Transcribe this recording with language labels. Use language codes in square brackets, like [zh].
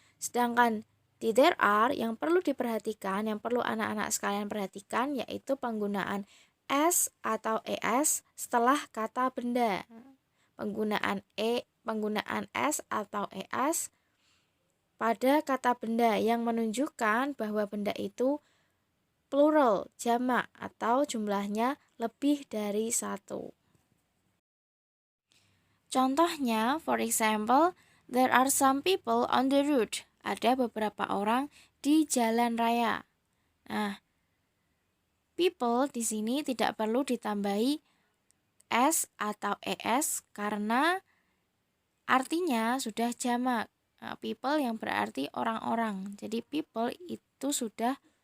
[id] Sedangkan di there are yang perlu diperhatikan, yang perlu anak-anak sekalian perhatikan yaitu penggunaan s atau es setelah kata benda. Penggunaan s atau es pada kata benda yang menunjukkan bahwa benda itu plural, jamak atau jumlahnya lebih dari satu. [en] Contohnya, for example, there are some people on the road. [id] Ada beberapa orang di jalan raya. Nah, people di sini tidak perlu ditambahi s atau es karena artinya sudah jamak. Nah, people yang berarti orang-orang. Jadi people itu sudah